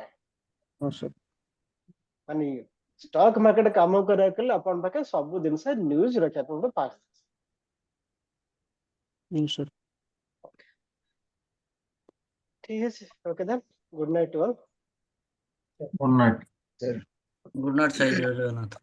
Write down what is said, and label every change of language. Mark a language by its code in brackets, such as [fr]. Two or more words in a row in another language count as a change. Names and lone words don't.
[en] Oh, sir. [or] ମାନେ [en] stock market [or] କାମ କରିବାକୁ ହେଲେ ଆପଣଙ୍କ ପାଖେ ସବୁ ଜିନିଷ ନ୍ୟୁଜ ରଖିବା ପାଇଁ ଗୋଟେ ପାସ୍। [en] Yes, sir. [or] ଠିକ ଅଛି, [en] ok then good night all. Good night. Sir. good night sir ଜୟ ଜଗନ୍ନାଥ।